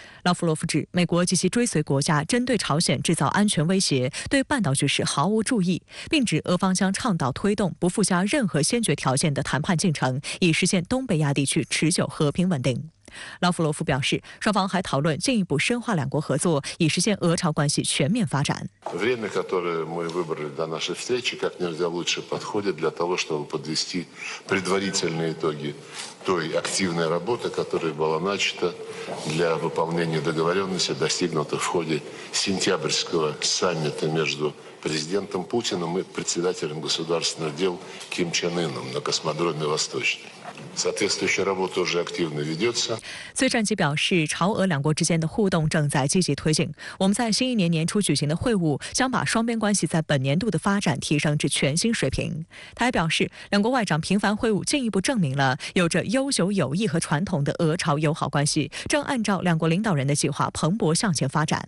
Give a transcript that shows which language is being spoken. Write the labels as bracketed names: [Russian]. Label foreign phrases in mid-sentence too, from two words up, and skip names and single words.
[Chinese] 拉夫罗夫指，美国及其追随国家针对朝鲜制造安全威胁，对半岛局势毫无注意，并指俄方将倡导推动不附加任何先决条件的谈判进程，以实现东北亚地区持久和平稳定。拉夫罗夫表示，双方还讨论进一步深化两国合作，以实现俄朝关系全面发展。 [Russian] Время, которое мы выбрали для нашей встречи, как нельзя лучше подходит для того, чтобы подвести предварительные итоги той активной работы, которая была начата для выполнения договоренностей, достигнутых в ходе сентябрьского саммита между президентом Путиным и председателем государственных дел Ким Чен Ыном на космодроме Восточный. Соответствующая работа уже активно ведется. [Chinese] 崔善基表示，朝俄两国之间的互动正在积极推进。我们在新一年年初举行的会晤，将把双边关系在本年度的发展提升至全新水平。他还表示，两国外长频繁会晤进一步证明了有着悠久友谊和传统的俄朝友好关系，正按照两国领导人的计划蓬勃向前发展。